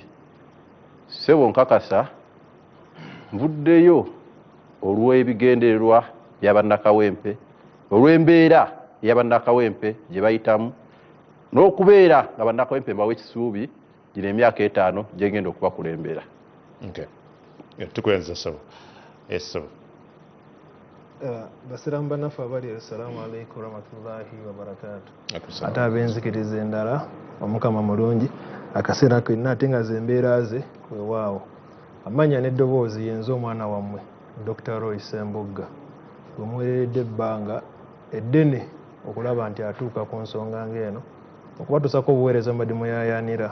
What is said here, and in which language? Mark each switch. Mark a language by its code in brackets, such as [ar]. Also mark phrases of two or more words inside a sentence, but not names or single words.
[lg] Ssebo nkakasa nvuddeyo olw'ebigendererwa by'abannakawempe, olw'embeera y'abannakawempe gye bayitamu, n'okubeera nga bannakawempe mbawe ekisuubi gino emyaka 5 gye ngenda okubakulembera. Tukwenza Ssebo. Ssebo. Basiramu bannaffe abali, [ar] السلام عليكم ورحمة الله وبركاته. [lg] Ate ab'enzikiriza endala, Omukama mulungi, akaseera konna ate nga zembeera ze weewaawo. Amanya n'eddoboozi yenze omwana wammwe Dr. Roy Sembugga gwe muweeredde ebbanga eddene okulaba nti atuuka ku nsonga ng'eno okubatuusako obuweereza mbadde muyayaanira.